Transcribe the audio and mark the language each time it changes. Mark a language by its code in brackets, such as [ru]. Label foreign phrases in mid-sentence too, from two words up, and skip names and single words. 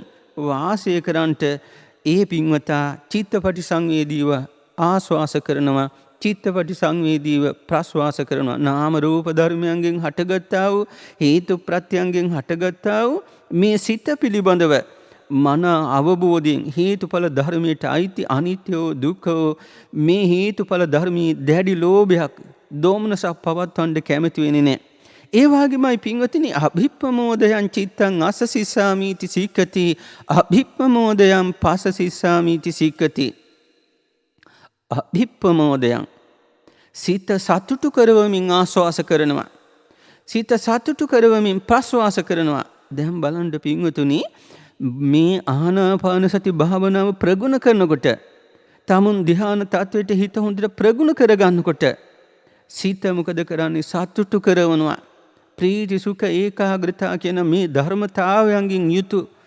[si] වාසය කරන්ට ඒ පින්වතා චිත්තපටි සංවේදීව ආස්වාස කරනවා චිත්තපටි සංවේදීව ප්‍රස්වාස කරනවා නාම රූප ධර්මයන්ගෙන් හටගත්තා වූ හේතු ප්‍රත්‍යයන්ගෙන් හටගත්තා වූ මේ සිත පිළිබඳව මන අවබෝධයෙන් හේතුඵල ධර්මයට අයිති [pi] අනිත්‍යෝ දුක්ඛෝ [si] මේ හේතුඵල ධර්මී දැඩි ලෝභයක් දෝමනසක් පවත්වන්න කැමති වෙන්නේ නැහැ. ඒ වගේමයි පින්වතුනි [pi] අභිප්පමෝදයන් චිත්තං අසසිස්සාමීති සික්කති අභිප්පමෝදයන් පසසිස්සාමීති සික්කති අභිප්පමෝදයන් [si] සිත සතුටු කරවමින් ආස්වාස කරනවා සිත සතුටු කරවමින් ප්‍රස්වාස කරනවා. දැන් බලන්න පින්වතුනි මේ ආනාපාන සති භාවනාව ප්‍රගුණ කරනකොට තමුන් ධ්‍යාන තත්වයට හිත හොඳට ප්‍රගුණ කරගන්නකොට සිත මොකද කරන්නේ සතුටු කරවනවා ප්‍රීති සුඛ ඒකාග්‍රතාව කියන මේ ධර්මතාවයන්ගෙන් යුතු